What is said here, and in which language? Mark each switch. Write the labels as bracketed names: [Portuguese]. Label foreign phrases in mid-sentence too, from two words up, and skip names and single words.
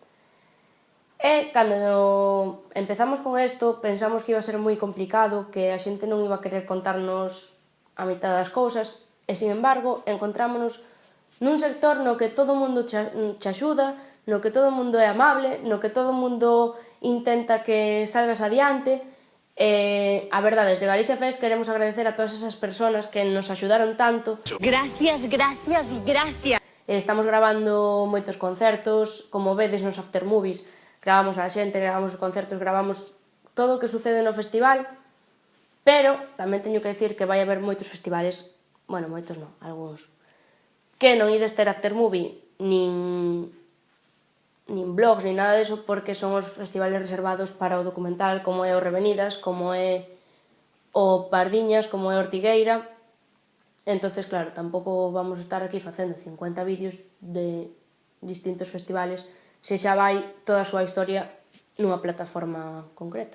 [Galician] E cando empezamos con isto pensamos que iba a ser moi complicado, que a xente non iba a querer contarnos a mitad das cousas, e, sin embargo, encontrámonos nun sector no que todo o mundo che axuda, no que todo o mundo é amable, no que todo o mundo intenta que salgas adiante. A verdade, desde Galicia Fest queremos agradecer a todas esas persoas que nos axudaron tanto. [Spanish] Gracias, gracias y gracias. [Galician] Estamos grabando moitos concertos, como vedes nos [English] after movies, [Galician] gravamos a xente, gravamos os concertos, gravamos todo o que sucede no festival, pero tamén teño que dicir que vai haber moitos festivales, bueno, moitos non, algúns, que non ides ter [English] after movie, [Galician] nin blogs, nin nada deso, porque son os festivales reservados para o documental, como é o Revenidas, como é o Pardiñas, como é o Ortigueira. Entonces, claro, tampouco vamos estar aquí facendo 50 vídeos de distintos festivales se xa vai toda a súa historia nunha plataforma concreta.